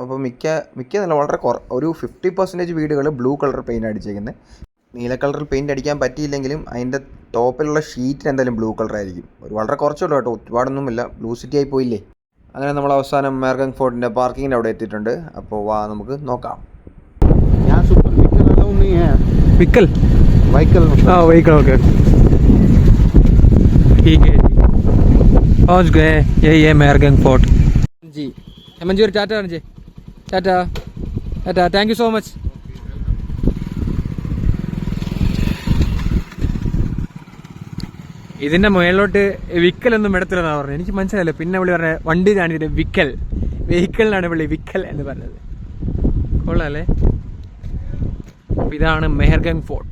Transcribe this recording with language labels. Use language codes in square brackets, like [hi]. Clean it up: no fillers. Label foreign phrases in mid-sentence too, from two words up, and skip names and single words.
[ml] അപ്പോൾ മിക്ക നല്ല വളരെ ഒരു 50% വീടുകൾ [en] blue colour paint [ml] അടിച്ചേക്കുന്നത്. നീല കളറിൽ പെയിൻറ്റ് അടിക്കാൻ പറ്റിയില്ലെങ്കിലും അതിൻ്റെ ടോപ്പിലുള്ള ഷീറ്റിന് എന്തായാലും ബ്ലൂ കളറായിരിക്കും. വളരെ കുറച്ചുള്ളൂ കേട്ടോ, ഒരുപാടൊന്നുമില്ല. [en] blue city [ml] ആയി പോയില്ലേ. അങ്ങനെ നമ്മൾ അവസാനം മെഹ്റഗംഗ് ഫോർട്ടിൻ്റെ പാർക്കിങ്ങിൻ്റെ അവിടെ എത്തിയിട്ടുണ്ട്. അപ്പോൾ വാ നമുക്ക് നോക്കാം. [hi] व्हीकल हाँ व्हीकल ओके ठीक है जी, पहुँच गए. यही है मेहरगंज फोर्ट जी. हेमंत जी टाटा जी, टाटा टाटा, [en] thank you so much. [ml] ഇതിൻ്റെ മുകളിലോട്ട് വിക്കലൊന്നും ഇടത്തില്ലെന്നാണ് പറഞ്ഞത്. എനിക്ക് മനസ്സിലായില്ല. പിന്നെ പുള്ളി പറഞ്ഞ വണ്ടി കാണിച്ചിട്ട് വെഹിക്കലിനാണ് പുള്ളി വിക്കൽ എന്ന് പറഞ്ഞത്. കൊള്ളാല്ലേ. അപ്പോൾ ഇതാണ് മെഹ്റഗംഗ് ഫോർട്ട്.